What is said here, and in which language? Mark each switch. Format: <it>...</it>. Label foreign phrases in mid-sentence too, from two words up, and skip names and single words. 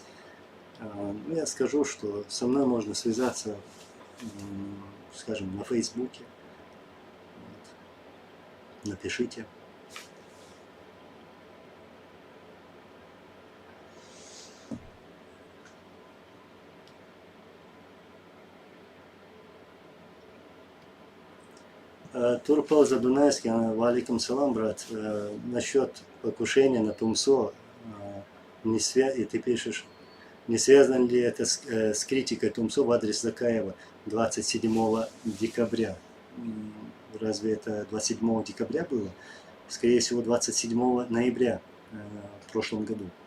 <ru>Ну, я скажу, что со мной можно связаться, скажем, на Фейсбуке. Вот. Напишите. Турпал Задунайский,</ru> <ar>وعليكم السلام,</ar> <ru>брат, насчет покушения на Тумсо, и ты пишешь, не связано ли это с критикой Тумсо в адрес Закаева 27 декабря? Разве это 27 декабря было? Скорее всего, 27 ноября в прошлом году.</ru>